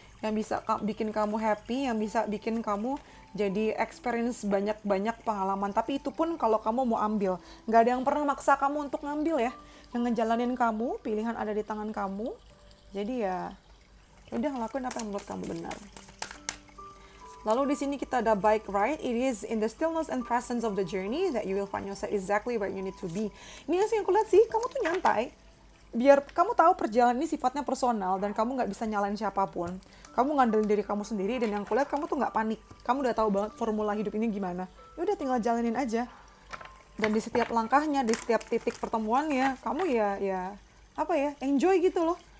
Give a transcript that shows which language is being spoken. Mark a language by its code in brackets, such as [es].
[id] Yang bisa bikin kamu happy, yang bisa bikin kamu jadi experience banyak-banyak pengalaman. Tapi itu pun kalau kamu mau ambil. Nggak ada yang pernah maksa kamu untuk ngambil ya. Yang ngejalanin kamu, pilihan ada di tangan kamu. Jadi ya udah ngelakuin apa yang menurut kamu benar. Lalu di sini kita ada bike ride. [en] It is in the stillness and presence of the journey that you will find yourself exactly where you need to be. [id] Ini sih yang aku lihat sih, kamu tuh nyantai. Biar kamu tahu perjalanan ini sifatnya personal dan kamu nggak bisa nyalain siapapun. Kamu ngandelin diri kamu sendiri dan yang aku lihat kamu tuh nggak panik. Kamu udah tahu banget formula hidup ini gimana. Ya udah tinggal jalanin aja. Dan di setiap langkahnya, di setiap titik pertemuannya, kamu ya enjoy gitu loh.